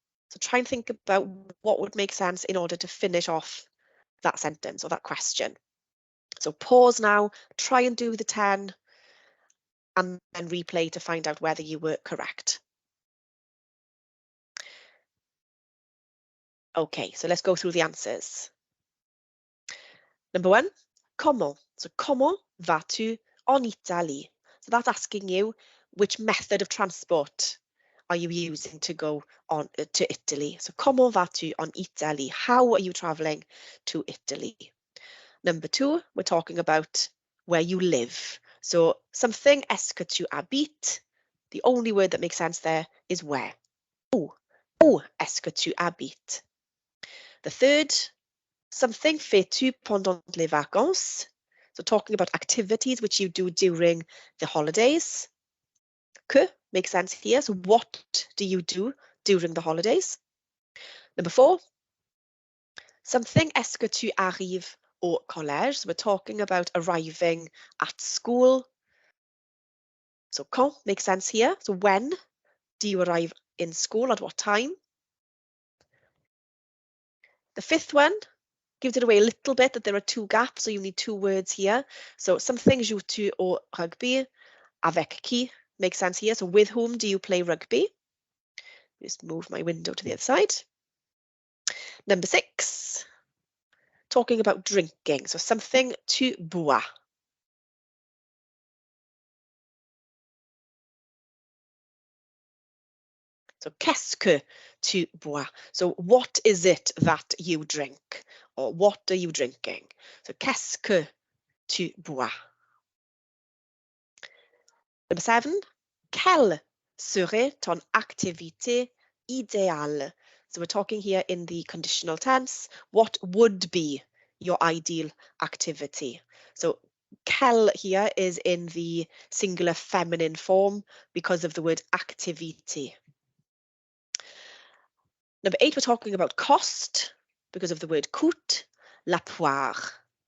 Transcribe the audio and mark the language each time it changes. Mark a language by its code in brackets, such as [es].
[en] So try and think about what would make sense in order to finish off that sentence or that question. So pause now, try and do the 10 and then replay to find out whether you were correct. Okay, so let's go through the answers. Number 1, comment. [fr] So comment vas-tu en Italie? [en] So that's asking you which method of transport are you using to go on to Italy. [fr] So comment vas-tu en Italie? [en] How are you traveling to Italy? Number 2, we're talking about where you live. So something, [fr] est-ce que tu habites? [en] The only word that makes sense there is where. [fr] Où est-ce que tu habites? [en] The third, something [fr] fais-tu pendant les vacances? [en] So talking about activities which you do during the holidays. Que makes sense here. So what do you do during the holidays? Number 4, something, [fr] est-ce que tu arrives au collège. [en] So we're talking about arriving at school. So quand makes sense here. So when do you arrive in school? At what time? The fifth one gives it away a little bit that there are two gaps, so you need two words here. [fr] So something joues-tu au rugby? Avec qui [en] makes sense here. So with whom do you play rugby? Just move my window to the other side. Number 6, talking about drinking. [fr] So something tu bois. [en] So [fr] qu'est-ce que tu bois? [en] So what is it that you drink? Or what are you drinking? [fr] So qu'est-ce que tu bois? Number 7, quelle serait ton activité idéale? [en] So we're talking here in the conditional tense. What would be your ideal activity? So quelle here is in the singular feminine form because of the word activity. Number 8, we're talking about cost because of the word [fr] coûte, la poire.